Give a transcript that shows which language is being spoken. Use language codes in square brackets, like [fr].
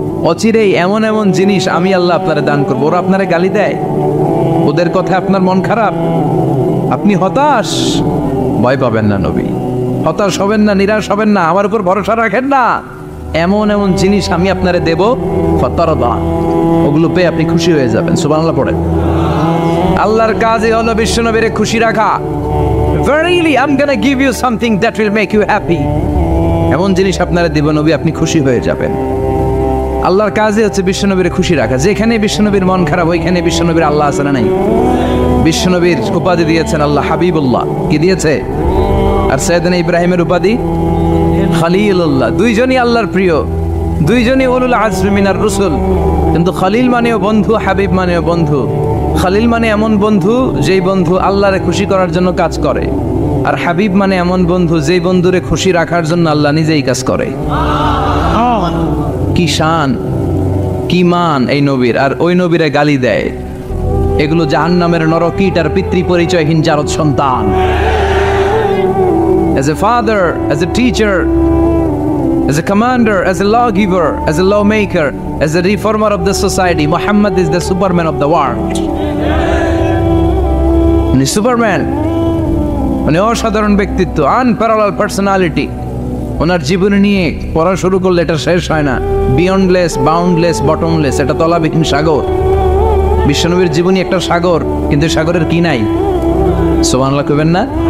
[bn] অচিরেই এমন এমন জিনিস আমি আল্লাহ আপনারে দান করবো। ওরা আপনারে গালি দেয়, ওদের কথা আপনার মন খারাপ, আপনি হতাশ, ভয় পাবেন না নবী। হতাশ হবেন না, নিরাশ হবেন না, আমার উপর ভরসা রাখেন না। এমন এমন জিনিস আমি আপনারে দেব, ফাতারদা, ওগুলো পেয়ে আপনি খুশি হয়ে যাবেন। সুবহানাল্লাহ পড়েন। আল্লাহর কাজই হলো বিশ্বনবীরে খুশি রাখা। [en] Verily I'm gonna give you something that will make you happy. [bn] এমন জিনিস আপনারা দেব নবী, আপনি খুশি হয়ে যাবেন। আল্লাহর কাজই হচ্ছে বিশ্বনবীরে খুশি রাখা। যেখানে বিশ্বনবীর মন খারাপ, ওইখানে বিশ্বনবীর আল্লাহ আছে না নাই? বিশ্বনবীর উপাধি দিয়েছেন আল্লাহ হাবিবুল্লাহ। কি দিয়েছে? আর সাইয়েদনা ইব্রাহিমের উপাধি খলিলুল্লাহ। দুইজনই আল্লাহর প্রিয়, দুইজনই [ar] উলুল আজমি মিনার রসুল। [bn] কিন্তু খলিল মানেও বন্ধু, হাবিব মানেও বন্ধু। খলিল মানে এমন বন্ধু যেই বন্ধু আল্লাহরে খুশি করার জন্য কাজ করে, আর হাবিব মানে এমন বন্ধু যেই বন্ধুরে খুশি রাখার জন্য আল্লাহ নিজেই কাজ করে। কি শান, কি মান এই নবীর! আর ওই নবীরে গালি দেয়। এগুলো জাহান্নামের নরকীট আর পিতৃ পরিচয়হীন জারদ সন্তান। [en] As a father, as a teacher, as a commander, as a lawgiver, as a lawmaker, as a reformer of the society, Muhammad is the Superman of the world. [bn] উনি সুপারম্যান, উনি অসাধারণ ব্যক্তিত্ব, [en] Unparallel personality. [bn] ওনার জীবনী নিয়ে পড়া শুরু করলে এটা শেষ হয় না। [en] beyondless, boundless, bottomless, [bn] এটা তলাবিহীন সাগর। বিশ্বনবীর জীবনী একটা সাগর, কিন্তু সাগরের কি নাই? সুবহানাল্লাহ কইবেন না?